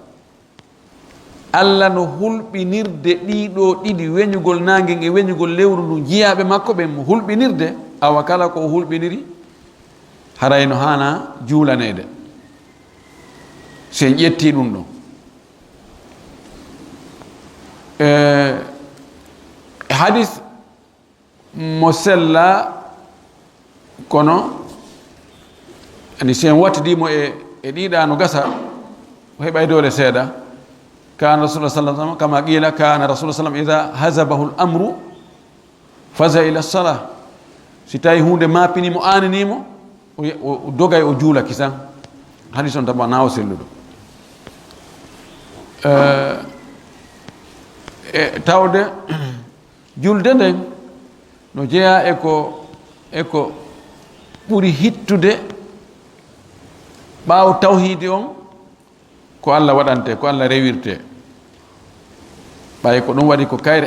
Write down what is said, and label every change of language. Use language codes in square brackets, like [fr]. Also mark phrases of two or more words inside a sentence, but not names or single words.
[ff] Allah no hulɓinirde ɗiɗo ɗiɗi weñugol nangue e weñugol lewru ndu jiyaɓe makko ɓe mo hulɓinirde awa kala ko hulɓiniri haray no hana juulanede sen ƴetti ɗum ɗon hadis mo sella kono ani sen wattidimo e ɗiɗa no gasa o heɓay dole seeɗa [ar] كان رسول الله صلى الله عليه وسلم كما قيل كان رسول الله صلى الله عليه وسلم إذا حزبه الأمر فزع إلى الصلاة [ff] si tawi hunde mapini mo ananimo o dogay o juula kisan hadis on taba nawo selludo tawde julde nden no jeeya eko ɓuri hittude ɓaawo tawhidi on ko Allah waɗante ko Allah rewirte ɓay ko ɗum waɗi ko kayre